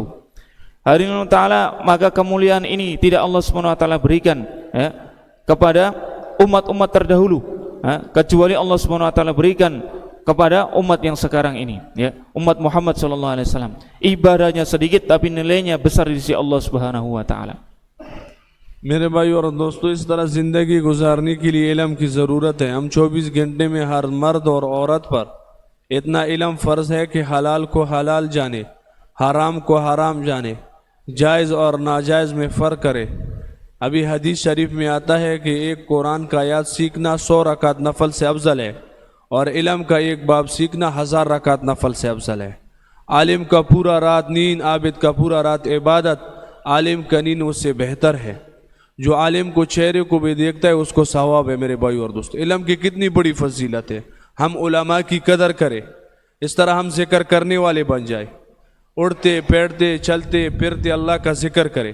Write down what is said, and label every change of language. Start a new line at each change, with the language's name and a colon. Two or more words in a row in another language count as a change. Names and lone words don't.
Indonesian: Hari ini Ta'ala, maka kemuliaan ini tidak
Arabic: الله سبحانه و تعالى
Indonesian: berikan, ya, kepada umat-umat terdahulu, kecuali
Arabic: الله سبحانه و تعالى
Indonesian: berikan kepada umat yang sekarang ini, ya, umat Muhammad
Arabic: صلى الله عليه وسلم.
Indonesian: Ibadahnya sedikit tapi nilainya besar di sisi
Arabic: الله سبحانه و تعالى.
Urdu: میرے بھائی اور دوستوں، اس طرح زندگی گزارنے کے لیے علم کی ضرورت ہے. ہم 24 گھنٹے میں ہر مرد اور عورت پر اتنا علم فرض ہے کہ حلال کو حلال جانے، حرام کو حرام جانے، جائز اور ناجائز میں فرق کرے. ابھی حدیث شریف میں آتا ہے کہ ایک قرآن کا آیت سیکھنا 100 رکعت نفل سے افضل ہے. اور علم کا ایک باب سیکھنا 1000 رکعت نفل سے افضل ہے. عالم کا پورا رات نیند، عابد کا پورا رات عبادت، عالم کا نیند اس سے بہتر ہے. جو عالم کو چہرے کو بھی دیکھتا ہے اس کو ثواب ہے. میرے بھائی اور دوست، علم کی کتنی بڑی فضیلت ہے. ہم علماء کی قدر کریں، اس طرح ہم ذکر کرنے والے بن جائیں، اڑتے بیٹھتے چلتے پھرتے اللہ کا ذکر کرے.